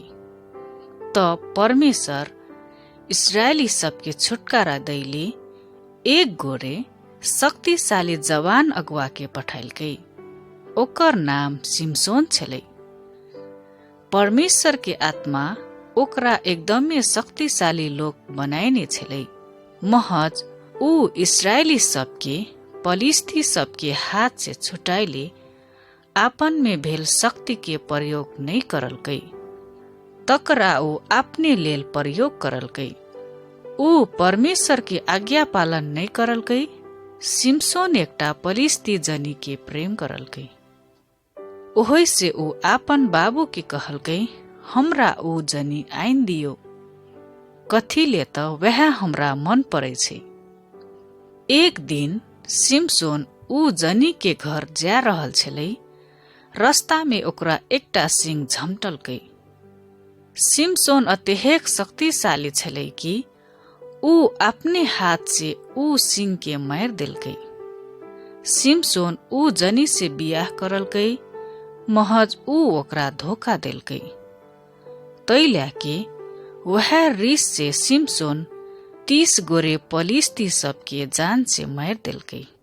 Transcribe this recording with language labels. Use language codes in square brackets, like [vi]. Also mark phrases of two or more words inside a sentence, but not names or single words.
[mai] तब परमेश्वर इस्राएली सबके छुटकारा दैले एक गोरे शक्तिशाली जवान अगुवा के पठाइलकै। ओकर नाम सिमसोन छलै। परमेश्वर के आत्मा ओकरा एकदमै शक्तिशाली लोक बनाइने छलै। महज ऊ इस्राएली सबके पलिस्ती सबके हाथ से छुटाइले आपन में भेल शक्ति के प्रयोग नहीं करलकै, तकरा ऊ अपने लेल प्रयोग करलकै। ऊ परमेश्वर के आज्ञा पालन नहीं करलकै। सिमसोन एकटा पलिस्ती जनी के प्रेम करलकै। ओहि से ऊ आपन बाबू के कहलकै, हमरा ऊ जनी आइन दियो, कथीले त वह हमरा मन पड़ै छै। एक दिन सिमसोन ऊ जनी के घर जा रहल छलै। रास्ता में ओकरा एकटा सिंह झमटलकै। सिमसोन अत्यधिक शक्तिशाली छलै कि ऊ अपने हाथ से ऊ सिंह के मार देलकै। सिमसोन ऊ जनी से बियाह करलकै, महज ऊ ओकरा धोखा देलकै। तैल्या के वह रिस से सिमसोन 30 गोरे पलिस्ती सबके जान से मार देलकै।